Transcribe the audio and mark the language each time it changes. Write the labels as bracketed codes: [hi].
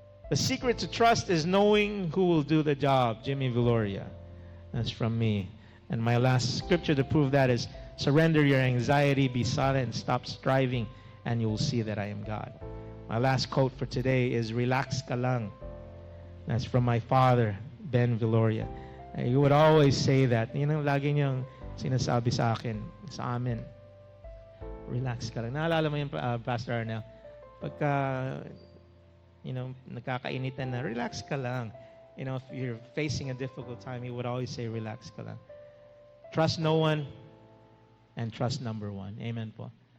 [en] The secret to trust is knowing who will do the job. Jimmy Viloria. That's from me. And my last scripture to prove that is, surrender your anxiety, be silent, and stop striving, and you will see that I am God. My last quote for today is, [tl] relax ka lang. [en] That's from my father, Ben Viloria. He would always say that. [tl] Lagi niyang sinasabi sa akin, sa amin. Relax ka lang. Naalala mo yung Pastor Arnel? Pagka, nagkakainitan na, relax ka lang. [en] If you're facing a difficult time, he would always say, [tl] relax ka lang. [en] Trust no one and trust number one. Amen po.